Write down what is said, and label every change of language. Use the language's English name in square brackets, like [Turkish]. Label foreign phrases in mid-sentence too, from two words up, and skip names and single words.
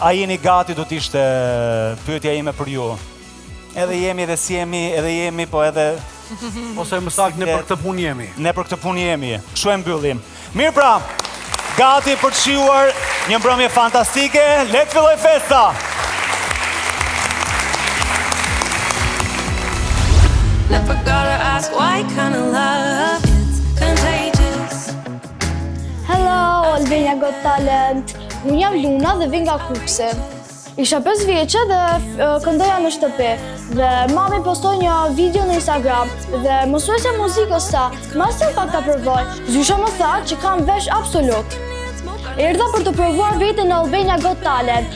[Albanian] A jeni gati, do të ishte pyetja ime për ju. Edhe jemi, edhe si jemi, edhe jemi, po edhe ose më saktë ne për këtë punë jemi. Ne për këtë punë jemi. Kështu e mbyllim. Mirë pra, gati për të shijuar një mbrëmje fantastike. Le të filloj festa. [English] Never gotta ask why kind of love it's contagious. Hello, Albania Got Talent. [Albanian] Unë jam Luna dhe vin nga Kukësi. Isha 5 vjeçe dhe këndoja në shtëpi. Dhe mami postoi një video në Instagram dhe mësuesja muzikës sa, mas jam pak ta provoj. Zysha më tha që kam vesh absolut. Erdha për të provuar veten në Albania Got Talent.